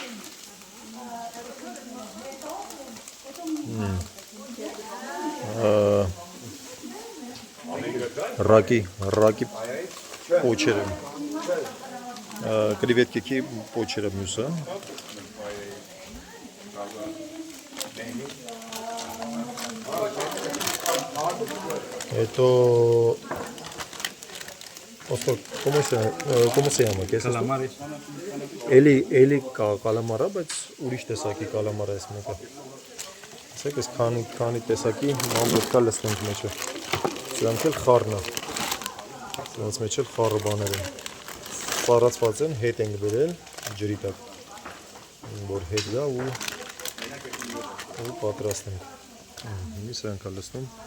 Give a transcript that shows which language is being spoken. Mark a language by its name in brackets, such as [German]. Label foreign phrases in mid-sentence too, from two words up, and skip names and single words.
[Armenian] Ռակի պոչերը, կրիվետկեքի պոչերը մյուսը, հետո, [Spanish] ¿cómo se llama? Calamares. [Armenian] Էլի կալամարա, բայց ուրիշ տեսակի կալամարա ես մեկը։ Տեսեք, ես քանի տեսակի ամբողջ կա լցնենք մեջը։ Սրանք էլ խառն է։ Սրանց մեջ էլ խառը բաներ են։ սառացված են, հետ ենք բերել ջրի տակ, որ հետ գա ու պատրաստենք։ Մի սրանք լցնում։